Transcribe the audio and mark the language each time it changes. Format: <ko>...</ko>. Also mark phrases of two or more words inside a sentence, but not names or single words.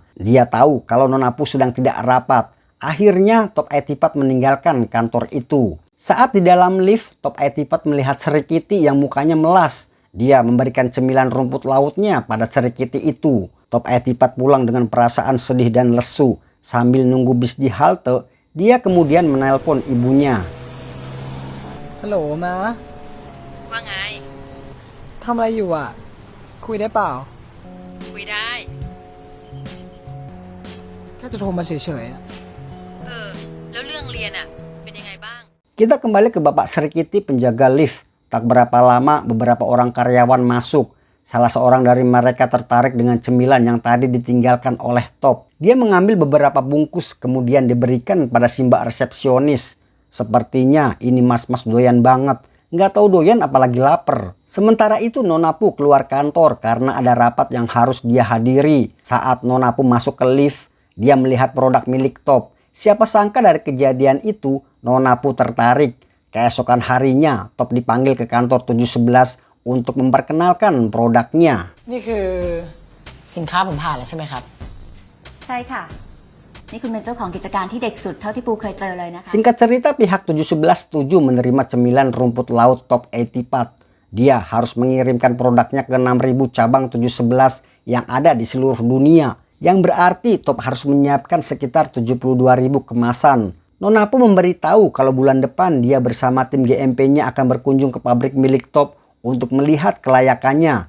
<id>Dia tahu kalau Nona Pu sedang tidak rapat. Akhirnya Top Itipat meninggalkan kantor itu. Saat di dalam lift, Top Itipat melihat Sri Kitty yang mukanya melas. Dia memberikan cemilan rumput lautnya pada Sri Kitty itu. Top Itipat pulang dengan perasaan sedih dan lesu. Sambil nunggu bis di halte, dia kemudian menelpon ibunya.</id> <th>ฮัลโหลมา ว่าไง ทำอะไรอยู่อ่ะ คุยได้เปล่า คุยได้ แค่จะโทรมาเฉยๆอะ แล้วเรื่องเรียนอ่ะ เป็นยังไงบ้าง</th> <id>Kita kembali ke Bapak Sri Kitty penjaga lift. Tak berapa lama beberapa orang karyawan masuk. Salah seorang dari mereka tertarik dengan cemilan yang tadi ditinggalkan oleh Top. Dia mengambil beberapa bungkus kemudian diberikan pada si mbak resepsionis. Sepertinya ini mas-mas doyan banget. Nggak tahu doyan apalagi lapar. Sementara itu Nona Pu keluar kantor karena ada rapat yang harus dia hadiri. Saat Nona Pu masuk ke lift, dia melihat produk milik Top. Siapa sangka dari kejadian itu Nona Pu tertarik. Keesokan harinya Top dipanggil ke kantor 711 untuk memperkenalkan produknya.</id> <th>นี่คือสินค้าผมผ่านแล้วใช่ไหมครับ ใช่ค่ะ นี่คุณเป็นเจ้าของกิจการที่เด็กสุดเท่าที่ปูเคยเจอเลยนะคะ</th> <id>Singkat cerita, pihak 711 setuju menerima cemilan rumput laut Top Itipat. Dia harus mengirimkan produknya ke 6.000 cabang 711 yang ada di seluruh dunia. Yang berarti Top harus menyiapkan sekitar 72.000 kemasan. Nona Pu memberitahu kalau bulan depan dia bersama tim GMP-nya akan berkunjung ke pabrik milik Top untuk melihat kelayakannya.</id>